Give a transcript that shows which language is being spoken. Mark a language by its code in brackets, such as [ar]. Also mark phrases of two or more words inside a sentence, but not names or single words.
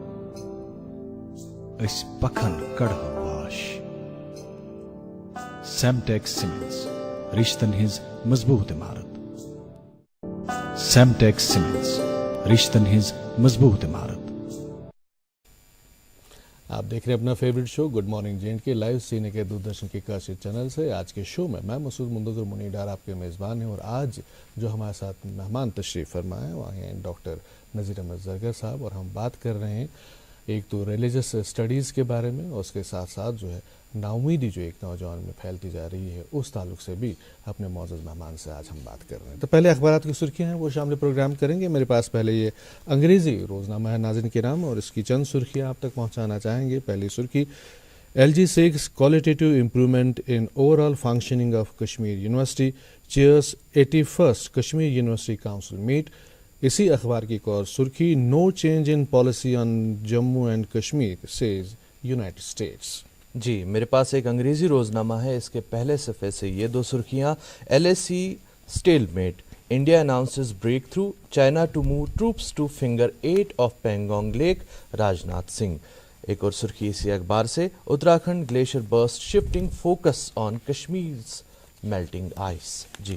[ks] أسۍ پکھن کڑہو واش سیمٹیک سیمنٹس رشتن ہٕنٛز مضبوٗط عمارت سیمٹیک سیمنٹس رشتن ہٕنٛز مضبوٗط عمارت [ur] آپ دیکھ رہے ہیں اپنا فیوریٹ شو گڈ مارننگ جے اینڈ کے لائیو سینے کے دوردرشن کے کاشی چینل سے آج کے شو میں مسعود منتظر منی ڈار آپ کے میزبان ہیں اور آج جو ہمارے ساتھ مہمان تشریف فرمائے ہیں وہ ہیں ڈاکٹر نذیر احمد زرگر صاحب اور ہم بات کر رہے ہیں ایک تو [en] religious studies [ur] کے بارے میں اور اس کے ساتھ ساتھ جو ہے نا امیدی جو ایک نوجوان میں پھیلتی جا رہی ہے اس تعلق سے بھی اپنے معزز مہمان سے آج ہم بات کر رہے ہیں تو پہلے اخبارات کی سرخیاں ہیں وہ شامل پروگرام کریں گے میرے پاس پہلے یہ انگریزی روزنامہ ہے ناظرین کرام اور اس کی چند سرخیاں آپ تک پہنچانا چاہیں گے پہلی سرخی [en] LG seeks qualitative improvement in overall functioning of Kashmir University chairs 81st Kashmir University Council meet [ur] اسی اخبار کی ایک اور سرخی [en] no change in policy on Jammu and Kashmir says United States [ur] جی میرے پاس ایک انگریزی روزنامہ ہے اس کے پہلے صفحے سے یہ دو سرخیاں [en] LAC stalemate India announces breakthrough China to move troops to Finger 8 of Pangong Lake Rajnath Singh [ur] ایک اور سرخی اسی اخبار سے [en] Uttarakhand glacier burst shifting focus on Kashmir's melting ice [ur] جی